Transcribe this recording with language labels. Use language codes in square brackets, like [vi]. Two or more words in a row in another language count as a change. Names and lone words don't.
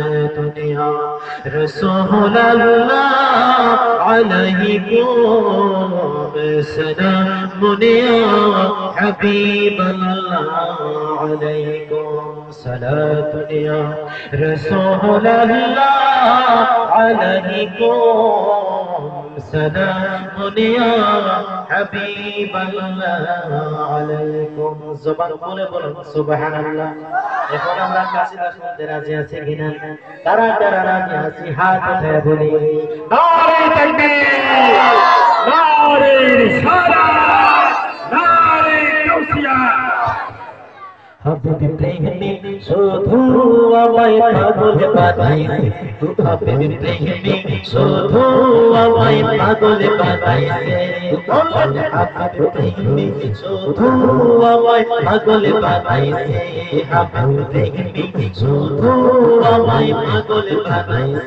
[ar] دنیا رسول اللہ علیکم سلام یا حبیب اللہ علیکم صلاۃ یا رسول اللہ علیکم سلام یا حبیب اللہ علیکم. [bn] জবান বলে বলুন সুবহানাল্লাহ. এখন আমরা কাসিদা শুনতে রাজি আছি কিনা? কারা কারা রাজি আছি হাত উঠায় বলি [ur] نعرۂ تکبیر, نعرۂ رسالت, نعرۂ غوثیہ. [bn] হাবিব প্রেমে শুধু আমায় পাগল বানাইছে, হাবিব প্রেমে শুধু আমায় পাগল বানাইছে, হাবিব প্রেমে শুধু আমায় পাগল বানাইছে, হাবিব প্রেমে শুধু আমায় পাগল বানাইছে.